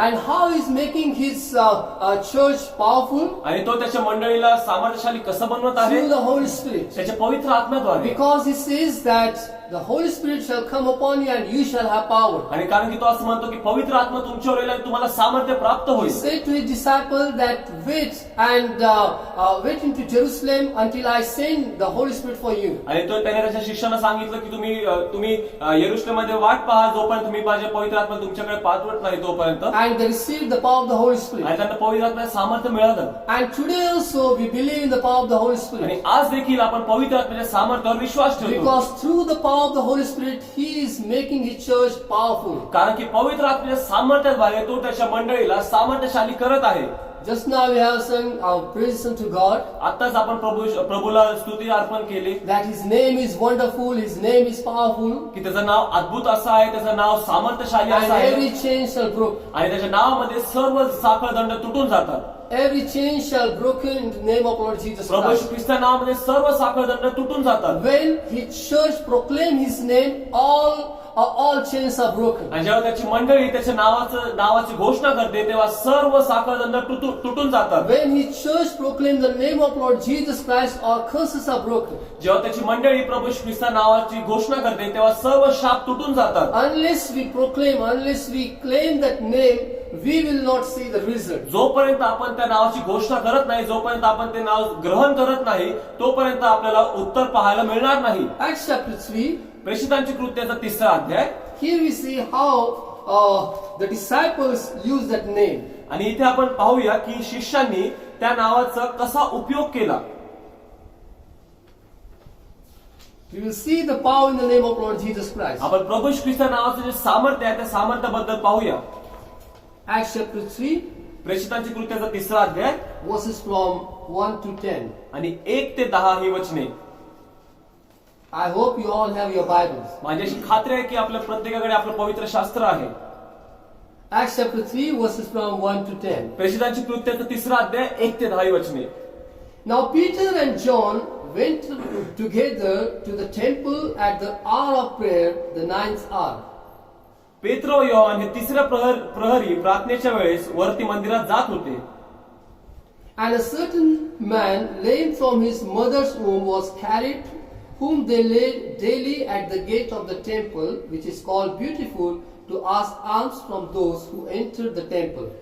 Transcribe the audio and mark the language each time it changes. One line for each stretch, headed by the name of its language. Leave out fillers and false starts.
English: And how is making his church powerful?
Marathi: आणि तो त्याच्या मंडळीला सामर्थ्यशाली कसं बनवत आहे?
English: Through the Holy Spirit.
Marathi: त्याच्या पवित्र आत्म्याद्वारे.
English: Because he says that the Holy Spirit shall come upon you and you shall have power.
Marathi: आणि कारण की तो असं म्हणतो की पवित्र आत्मा तुमच्यावर येईल आणि तुम्हाला सामर्थ्य प्राप्त
English: He
Marathi: होईल.
English: said to his disciples that wait and wait into Jerusalem until I send the Holy Spirit for you.
Marathi: आणि तो त्याने त्याच्या शिष्यांना सांगितलं की तुम्ही यरुशलेममध्ये वाट पहा जोपर्यंत तुम्ही माझ्या पवित्र आत्मा तुमच्याकडे पाठवत नाही तोपर्यंत.
English: And they received the power of the Holy Spirit.
Marathi: आणि त्यांना पवित्र आत्म्याचं सामर्थ्य मिळालं.
English: And today also we believe in the power of the Holy Spirit.
Marathi: आणि आज देखील आपण पवित्र आत्म्याच्या सामर्थ्यावर विश्वास ठेवतो.
English: Because through the power of the Holy Spirit, He is making His church powerful.
Marathi: कारण की पवित्र आत्म्याच्या सामर्थ्याद्वारे तो त्याच्या मंडळीला सामर्थ्यशाली करत आहे.
English: Just now we have sung our praises unto God.
Marathi: आताच आपण प्रभूला स्तुती अर्पण केली.
English: That His name is wonderful, His name is powerful.
Marathi: की त्याचं नाव अद्भुत असं आहे, त्याचं नाव सामर्थ्यशाली
English: And
Marathi: असं आहे.
English: every chain shall broke.
Marathi: आणि त्याच्या नावामध्ये सर्व साखळदंड तुटून जातात.
English: Every chain shall broken in the name of Lord Jesus
Marathi: Prabhu
English: Christ.
Marathi: ख्रिस्ता नावामध्ये सर्व साखळदंड तुटून जातात.
English: When His church proclaim His name, all chains are broken.
Marathi: आणि जेव्हा त्याची मंडळी त्याच्या नावाची घोषणा करते तेव्हा सर्व साखळदंड तुटून जातात.
English: When His church proclaim the name of Lord Jesus Christ, all curses are broken.
Marathi: जेव्हा त्याची मंडळी प्रभू ख्रिस्ता नावाची घोषणा करते तेव्हा सर्व शाप तुटून जातात.
English: Unless we proclaim, unless we claim that name, we will not see the result.
Marathi: जोपर्यंत आपण त्या नावाची घोषणा करत नाही, जोपर्यंत आपण ते नाव ग्रहण करत नाही, तोपर्यंत आपल्याला उत्तर पाहायला मिळणार नाही.
English: Acts chapter 3,
Marathi: प्रेषितांची कृत्याचा 3रा अध्याय.
English: here we see how the disciples use that name.
Marathi: आणि इथे आपण पाहूया की शिष्यांनी त्या नावाचा कसा उपयोग केला.
English: We will see the power in the name of Lord Jesus Christ.
Marathi: आपण प्रभू ख्रिस्ता नावाचं जे सामर्थ्य आहे त्या सामर्थ्याबद्दल पाहूया.
English: Acts chapter 3,
Marathi: प्रेषितांची कृत्याचा 3रा अध्याय
English: verses from 1 to 10.
Marathi: आणि 1 ते 10 ही वचने.
English: I hope you all have your Bibles.
Marathi: माझी अशी खात्री आहे की आपल्या प्रत्येकाकडे आपलं पवित्र शास्त्र आहे.
English: Acts chapter 3, verses from 1 to 10.
Marathi: प्रेषितांची कृत्याचा 3रा अध्याय 1 ते 10 ही वचने.
English: Now Peter and John went together to the temple at the hour of prayer, the 9th hour.
Marathi: पेत्र व योहान हे तिसऱ्या प्रहरी प्रार्थनेच्या वेळेस वरती मंदिरात जात होते.
English: And a certain man lame from his mother's womb was carried, whom they laid daily at the gate of the temple, which is called Beautiful, to ask alms from those who entered the temple.